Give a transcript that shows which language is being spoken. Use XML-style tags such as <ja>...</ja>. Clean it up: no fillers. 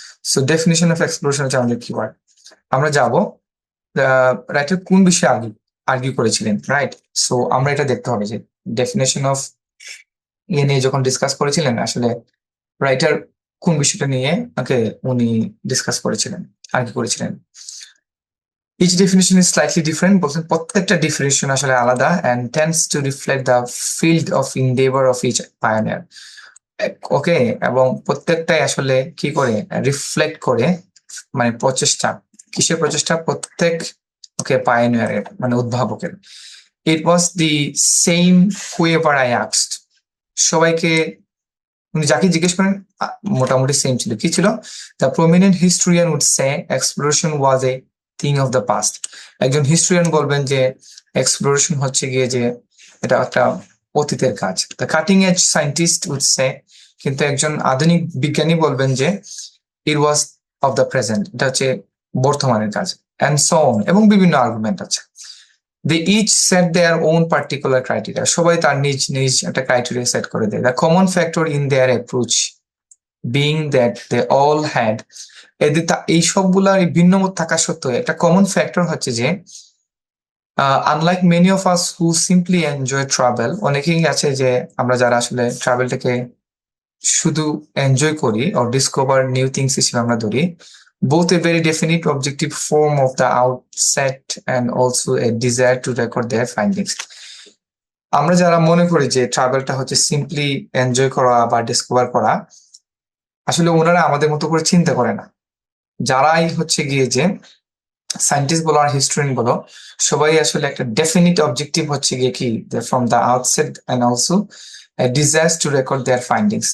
<bn>So definition of exploration হচ্ছে আমাদের keyword. আমরা যাব রাইটার কোন বিষয়ে আর্গিউ করেছিলেন, রাইট? সো আমরা এটা দেখতে হবে যে ডেফিনেশন অফ ইয়ে নিয়ে যখন ডিসকাস করেছিলেন আসলে রাইটার কোন বিষয়টা নিয়ে উনি ডিসকাস করেছিলেন, আর্গিউ করেছিলেন।</bn> <en>Each definition is slightly different,</en> <bn>বলছেন প্রত্যেকটা ডেফিনিশন আসলে আলাদা</bn> <en>and tends to reflect the field of endeavor of each pioneer.</en> <bn>ওকে, এবং প্রত্যেকটাই আসলে কি করে রিফ্লেক্ট করে, মানে প্রচেষ্টা, কিসের প্রচেষ্টা? প্রত্যেক পায়োনিয়ারের মানে উদ্ভাবকের।</bn> <en>It was the same whoever I asked,</en> <bn>সবাইকে উনি যাকে জিজ্ঞেস করেন মোটামুটি সেম ছিল। কি ছিল?</bn> <en>The prominent historian would say exploration was a thing of the past.</en> <bn>একজন হিস্টোরিয়ান বলবেন যে এক্সপ্লোরেশন হচ্ছে গিয়ে যে এটা একটা অতীতের কাজ।</bn> <en>The cutting edge scientist would say,</en> <bn>কিন্তু একজন আধুনিক বিজ্ঞানী বলবেন যে</bn> <en>it was of the present,</en> <bn>এটা হচ্ছে বর্তমানের কাজ,</bn> <en>and so on,</en> <bn>এবং বিভিন্ন আর্গুমেন্ট আছে।</bn> <en>They each set their own particular criteria,</en> <bn>সবাই তার নিজ নিজ একটা ক্রাইটেরিয়া সেট করে দেয়।</bn> <en>The common factor in their approach being that they all had,</en> <bn>এই সবগুলা ভিন্ন মত থাকা সত্ত্বেও একটা কমন ফ্যাক্টর হচ্ছে যে</bn> <en>unlike many of us who simply enjoy travel,</en> <bn>অনেকেই আছে যে আমরা যারা আসলে ট্রাভেলটাকে শুধু এনজয় করি</bn> <en>or discover new things</en> <bn>হিসেবে আমরা ধরি,</bn> <en>both a very definite objective form of the outset and also a desire to record their findings.</en> <bn>আমরা যারা মনে করি যে ট্রাভেলটা হচ্ছে সিম্পলি এনজয় করা বা ডিসকভার করা, আসলে ওনারা আমাদের মতো করে চিন্তা করে না। যারাই হচ্ছে গিয়ে যে সায়েন্টিস্ট বলো আর হিস্টোরিয়ান বলো, সবাই আসলে একটা ডেফিনিট অবজেক্টিভ হচ্ছে গিয়ে কি</bn> <en>From the outset and also desires to record their findings.</en>